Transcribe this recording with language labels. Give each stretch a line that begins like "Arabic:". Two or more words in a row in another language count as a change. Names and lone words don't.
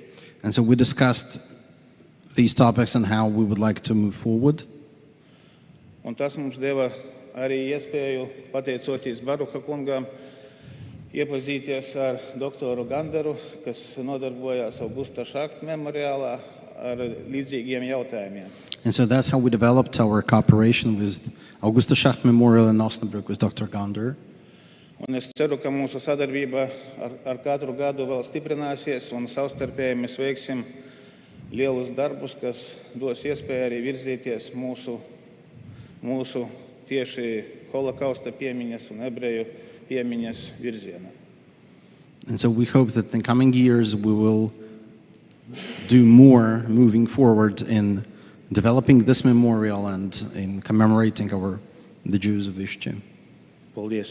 English: And so we discussed these topics and how we would like to move forward.
Latvian: Un tas mums deva arī iespēju, pateicoties Baruha kungam, iepazīties ar doktoru Gundaru, kas nodarbojās Augusta Šakta memoriālā ar līdzīgiem jautājumiem.
English: And so that's how we developed our cooperation with Augusta Schacht Memorial in Osnabrück with Dr. Gundar.
Latvian: Un es ceru, ka mūsu sadarbība ar katru gadu vēl stiprināsies un savstarpēji mēs veiksim lielus darbus, kas dos iespēju arī virzīties mūsu tieši Holokausta piemiņas un ebreju piemiņas virzienā.
English: And so we hope that in coming years we will do more moving forward in developing this memorial and in commemorating the Jews of Višķi.
Latvian: Paldies.